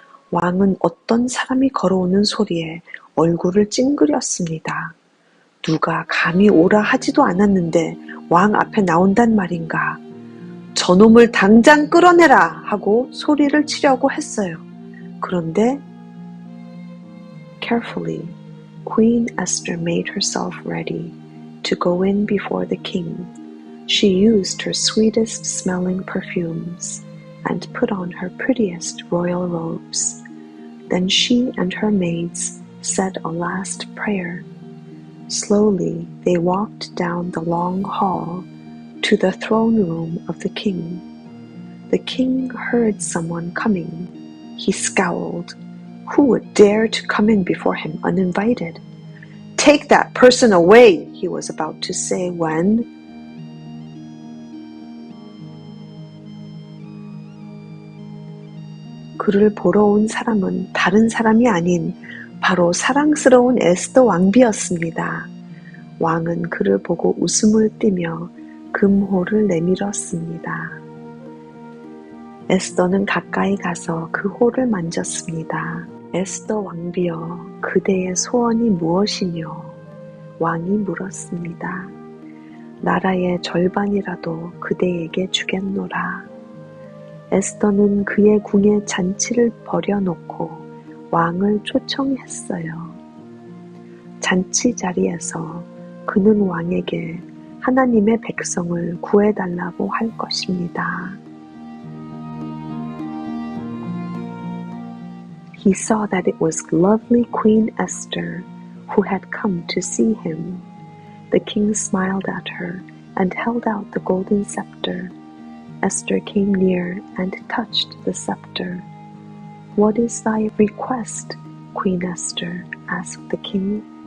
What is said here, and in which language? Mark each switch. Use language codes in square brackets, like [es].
[ko] 왕은 어떤 사람이 걸어오는 소리에 얼굴을 찡그렸습니다. 누가 감히 오라 하지도 않았는데 왕 앞에 나온단 말인가. 저놈을 당장 끌어내라 하고 소리를 치려고 했어요. 그런데 [en] Carefully, Queen Esther made herself ready to go in before the king. She used her sweetest smelling perfumes and put on her prettiest royal robes. Then she and her maids said a last prayer. Slowly they walked down the long hall to the throne room of the king. The king heard someone coming. He scowled. Who would dare to come in before him uninvited? Take that person away, he was about to say when [ko] 그를 보러 온 사람은 다른 사람이 아닌 바로 사랑스러운 에스더 왕비였습니다. 왕은 그를 보고 웃음을 띠며 금호를 내밀었습니다. 에스더는 가까이 가서 그 호를 만졌습니다. 에스더 왕비여, 그대의 소원이 무엇이뇨? 왕이 물었습니다. 나라의 절반이라도 그대에게 주겠노라. 에스더는 그의 궁의 잔치를 버려놓고 왕을 초청했어요. 잔치 자리에서 그는 왕에게 하나님의 백성을 구해달라고 할 것입니다. [en] He saw that it was lovely Queen Esther who had come to see him. The king smiled at her and held out the golden scepter. Esther came near and touched the scepter. What is thy request, Queen Esther? Asked the king.